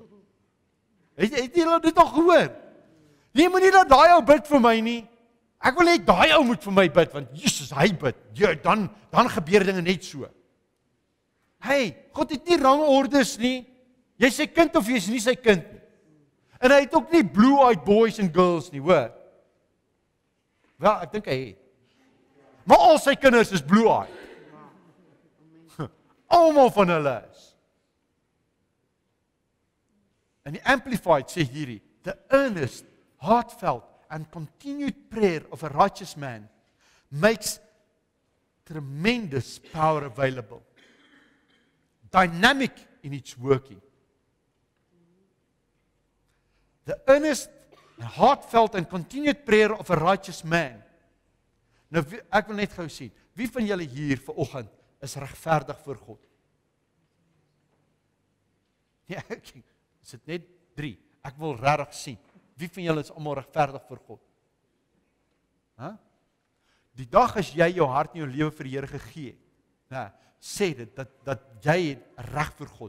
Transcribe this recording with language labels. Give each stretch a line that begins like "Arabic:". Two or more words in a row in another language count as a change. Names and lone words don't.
Afrikaans: Het jy dit al gehoor? Jy moet nie dat daai ou bid vir my nie. Ek wil net daai ou moet vir my bid, want Jesus, hy bid. Ja, dan gebeur dinge net so. Hey, God het nie rangordes nie. Jy sy kind of jy is nie sy kind nie. En hy het ook nie
English: blue-eyed boys and girls
Afrikaans: nie, hoor. Wel, ek dink hy het. Maar al sy kinders is blue-eyed. Almal van hulle is. En die Amplified sê hierdie,
English: the earnest, heartfelt and continued prayer of a righteous man makes tremendous power available. Dynamic in its working. The earnest, heartfelt and continued prayer of a righteous man.
Afrikaans: Nou, ek wil net gou sien, wie van julle hier vanoggend is regverdig voor God? Ja, is dit net 3? Ek wil regtig sien. Wie van julle is almal regverdig voor God? Die dag as jy jou hart en jou lewe vir die Here gegee het, sê dit dat jy reg voor God.